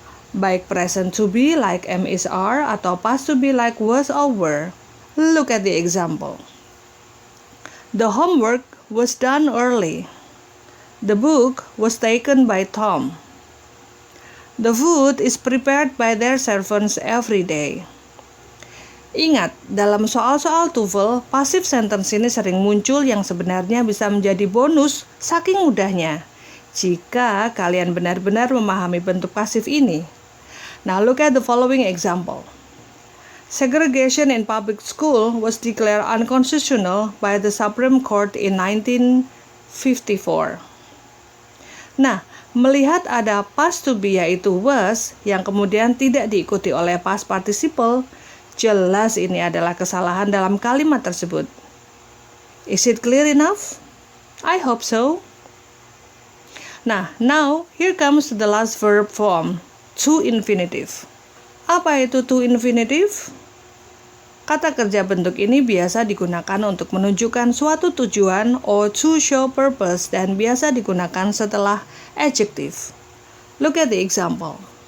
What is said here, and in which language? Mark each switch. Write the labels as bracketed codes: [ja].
[en] Baik present to be like am is are [id] atau [en] past to be like was or were. Look at the example. The homework was done early. The book was taken by Tom. The food is prepared by their servants every day. [id] Ingat, dalam soal-soal TOEFL, passive sentence ini sering muncul yang sebenarnya bisa menjadi bonus saking mudahnya jika kalian benar-benar memahami bentuk pasif ini. [en] Now look at the following example. [id] Segregation in public school was declared unconstitutional by the Supreme Court in 1954. Nah, melihat ada past to be yaitu was yang kemudian tidak diikuti oleh past participle, jelas ini adalah kesalahan dalam kalimat tersebut. [en] Is it clear enough? I hope so. Nah, now here comes the last verb form, to infinitive. [id] Apa itu to infinitive? Kata kerja bentuk ini biasa digunakan untuk menunjukkan suatu tujuan [en] or to show purpose [id] dan biasa digunakan setelah adjective. [en] Look at the example.